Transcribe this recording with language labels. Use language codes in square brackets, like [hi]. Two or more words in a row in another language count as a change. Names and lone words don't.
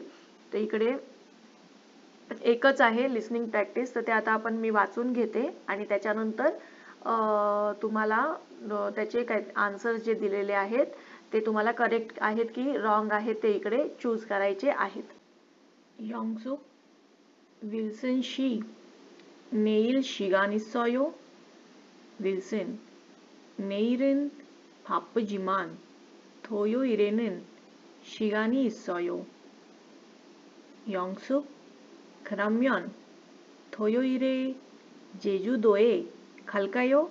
[mr] तर इकडे एकच आहे लिसनिंग प्रॅक्टिस, तर ते आता मी वाचून घेते आणि त्याच्यानंतर तुम्हाला त्याचे काय आन्सर्स जे दिलेले आहेत ते तुम्हाला करेक्ट आहेत की रॉंग आहेत ते इकडे चूज करायचे आहेत. [ko] 영숙 윌슨 씨 내일 시간 있어요? 윌슨 내일은 바쁘지만 토요일에는 시간이 있어요. 영숙 그러면 토요일에 제주도에 갈까요?